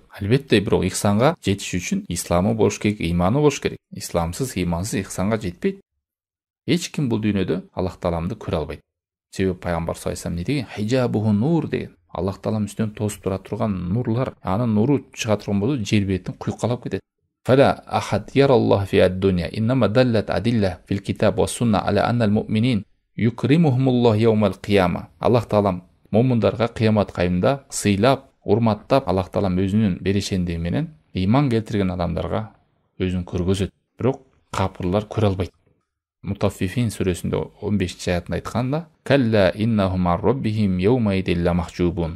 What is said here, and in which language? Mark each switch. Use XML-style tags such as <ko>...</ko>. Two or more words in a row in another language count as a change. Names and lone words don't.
<ky>Албетте, бирок ихсанга жетиш үчүн исламы болуш керек, иманы болуш керек. Исламсыз, имансыз ихсанга жетпейт. Эч ким бул дүйнөдө Аллах Тааламды көрө албайт. Себеби пайгамбар</ky> <ar>صلى الله عليه وسلم</ar> <ky>не деген?</ky> <ar>حجابه النور деген. Аллах Таалам үстүнөн тосуп тура турган нурлар, анын нуру чыга турган болсо жер бетин куйкалап кетет. فلا أحد يرى الله في الدنيا إنما دلت الأدلة في الكتاب والسنة على أن المؤمنين يكرمهم الله يوم القيامة.</ar> <ky>Аллах Таалам момундарга кыямат кайымда сыйлап, урматтап, Аллах Таалам өзүнүн берешендиги менен ыйман келтирген адамдарга өзүн көргөзөт. Бирок капырлар көрө албайт. Мутаффифин сүрөсүндө 15-аятында айтканда:</ky> <ar>"كلا إنهم عن ربهم يومئذ لمحجوبون."</ar>